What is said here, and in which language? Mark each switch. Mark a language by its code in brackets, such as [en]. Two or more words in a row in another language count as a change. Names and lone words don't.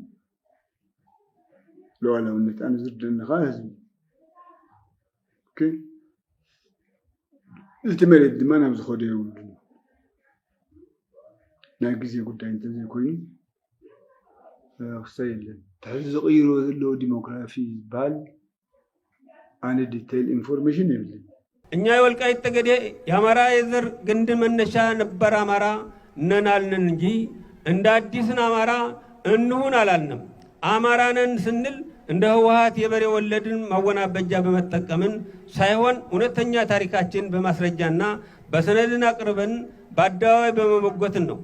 [ti] ሉዓላውነት ኣነ ዝርድእንኻ ህዝቢ እቲ መሬት ድማ ናብ ዝኸደ የብሉን ናይ ግዜ ጉዳይ እንተዘይኮይኑ ክሳይ የለን ሕዚ ዝቕይሮ ዘለዎ ዲሞክራሲ ዝበሃል ኣነ [en] detail information [ti] የብልን [am] እኛ የወልቃይት ጠገዴ የአማራ የዘር ግንድ መነሻ ነበር አማራ ነናልን እንጂ እንደ አዲስን አማራ እንሁን አላልንም። አማራ ነን ስንል እንደ ህወሓት የበሬ ወለድን ማወናበጃ በመጠቀምን ሳይሆን እውነተኛ ታሪካችን በማስረጃና በሰነድን አቅርበን በአደባባይ በመሞገትን ነው።